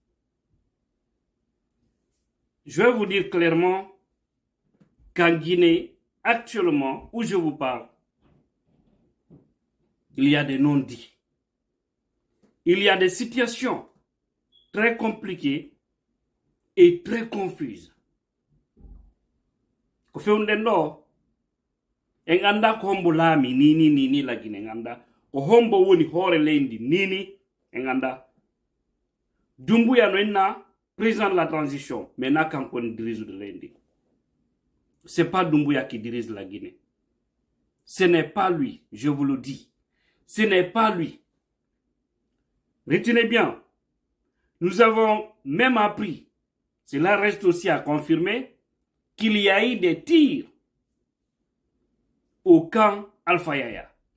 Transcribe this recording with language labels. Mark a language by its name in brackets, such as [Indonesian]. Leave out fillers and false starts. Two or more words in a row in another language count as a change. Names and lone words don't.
[French] Je vais vous dire clairement qu'en Guinée, actuellement, où je vous parle, il y a des non-dits. Il y a des situations très compliquées et très confuses. [Fula] Ko fewndendo en anda ko hombo laami nini la Guinée nganda ko hombo woni hoore leydi nini en anda Doumbouya no enna [French] président de la transition mais [Fula] na kanko ni [French] dirige de [Fula] leydi. [French] C'est pas Doumbouya qui dirige la Guinée. Ce n'est pas lui, je vous le dis. Ce n'est pas lui. Retenez bien, nous avons même appris, cela reste aussi à confirmer, qu'il y a eu des tirs au camp Alpha Yaya.